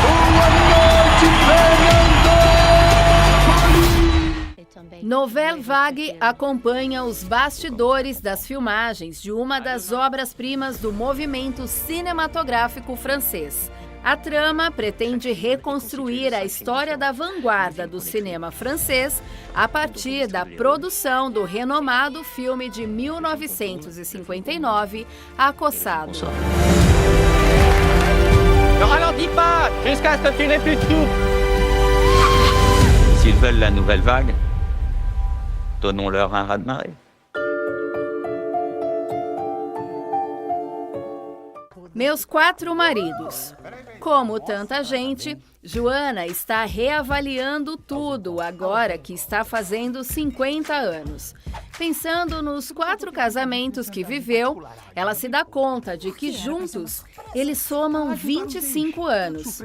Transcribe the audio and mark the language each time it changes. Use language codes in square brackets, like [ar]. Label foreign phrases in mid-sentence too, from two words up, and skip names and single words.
[pt] Nouvelle Vague acompanha os bastidores das filmagens de uma das obras-primas do movimento cinematográfico francês. A trama pretende reconstruir a história da vanguarda do cinema francês a partir da produção do renomado filme de 1959, Acossado. [fr] Ne ralentis pas jusqu'à ce que tu n'aies plus de tout. S'ils veulent la nouvelle vague, donnons-leur un raz-de-marée. [pt] Meus Quatro Maridos. Como tanta gente, Joana está reavaliando tudo agora que está fazendo 50 anos. Pensando nos 4 casamentos que viveu, ela se dá conta de que juntos eles somam 25 anos.